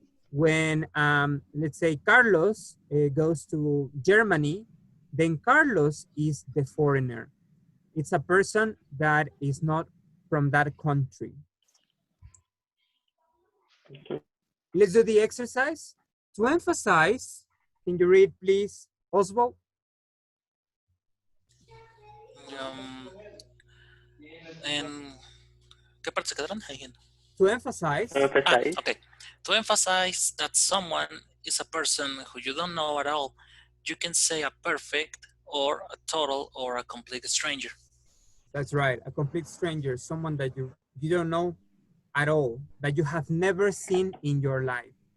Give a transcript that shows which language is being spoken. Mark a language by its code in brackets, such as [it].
[en] When, let's say, Carlos goes to Germany, then Carlos is the foreigner. It's a person that is not from that country. Let's do the exercise. To emphasize, can you read, please, Oswald? [es] ¿En qué parte se quedaron? [en] To emphasize. Okay. To emphasize that someone is a person who you don't know at all, you can say a perfect or a total or a complete stranger. That's right, a complete stranger, someone that you don't know at all, that you have never seen in your life.